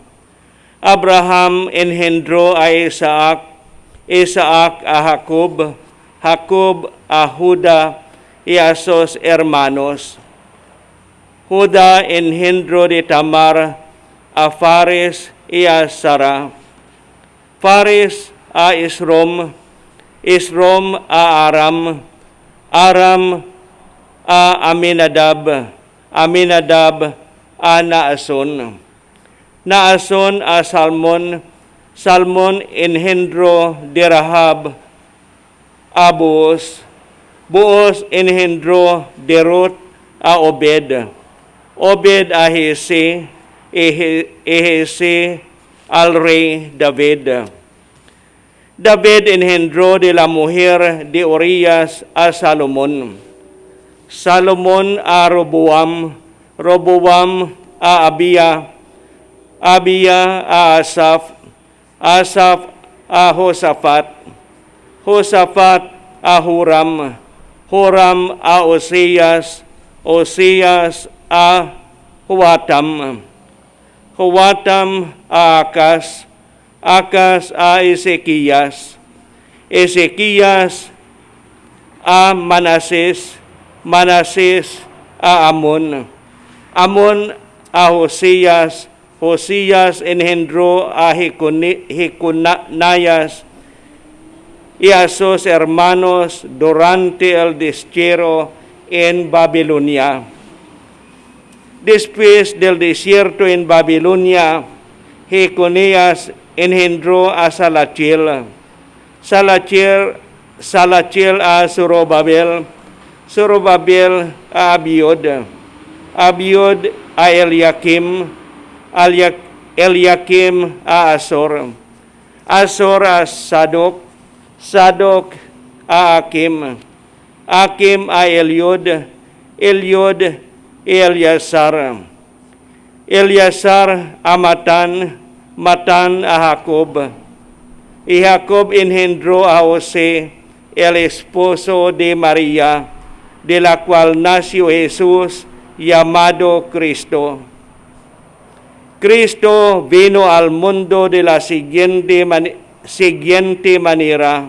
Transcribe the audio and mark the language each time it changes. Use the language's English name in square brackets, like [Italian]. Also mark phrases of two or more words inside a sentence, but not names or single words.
[Spanish] Abraham engendró a Isaac, Isaac a Jacob, Jacob a Judá y a sus hermanos. Judá engendró de Tamar a Fares y a Sara. Fares a Esrom, Esrom a Aram, Aram a Aminadab, Aminadab a Naason, Naason a Salmon, Salmon engendró de Rahab a Boaz, Boaz engendró de Ruth a Obed, Obed a Jesse, y Jesse al rey David. David engendró de la mujer de Urias a Salomón, Salomón a Roboam, Roboam a Abia, Abia a Asaf, Asaf a Josafat, Josafat a Huram, Huram a Osias, Osias a Joatam, Joatam a Akas, Akas a Ezequías, Ezequías a Manases, Manases a Amon, Amon a Josías, Josías engendró a Jeconayas y a sus hermanos durante el destierro en Babilonia. Después del desierto en Babilonia, Jeconías engendró a Salatiel, Salatiel a Zorobabel, Zorobabel a Abiod, Abiod a Eliakim, Eliakim a Asor, Asor a Sadok, Sadok a Akim, Akim a Eliod, Eliod a Eliasar, Eliasar a Matan, Matan a Jacob, y Jacob engendró a José, el esposo de María, de la cual nació Jesús, llamado Cristo. Cristo vino al mundo de la siguiente manera.